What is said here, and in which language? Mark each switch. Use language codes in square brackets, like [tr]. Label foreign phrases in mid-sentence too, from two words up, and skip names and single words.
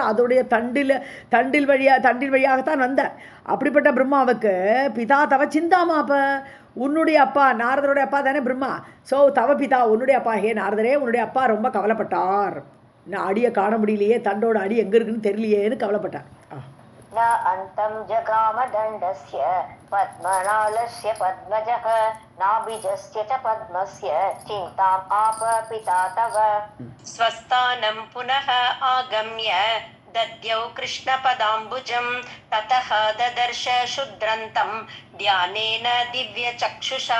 [ta] அதோடைய தண்டில் வழியாகத்தான் வந்தார். அப்படிப்பட்ட பிரம்மாவுக்கு [sa] पिता तव चिन्तामाप, [ta] உன்னுடைய அப்பா நாரதருடைய அப்பா தானே பிரம்மா. ஸோ [sa] तव पिता, [ta] உன்னுடைய அப்பா, ஹே நாரதரே, உன்னுடைய அப்பா ரொம்ப கவலைப்பட்டார். நான் அடியை காண முடியலையே, தண்டோட அடி எங்கே இருக்குன்னு தெரியலையேன்னு கவலைப்பட்டார். [sa] न अन्तं जगाम दण्डस्य पद्मनालस्य पद्मजः नाभिजस्य च पद्मस्य चिन्ताम् आप पिता तव. स्वस्थानं पुनः आगम्य दद्यौ कृष्णपदाम्बुजं ततः ददर्श शुद्रन्तं ध्यानेन दिव्यचक्षुषा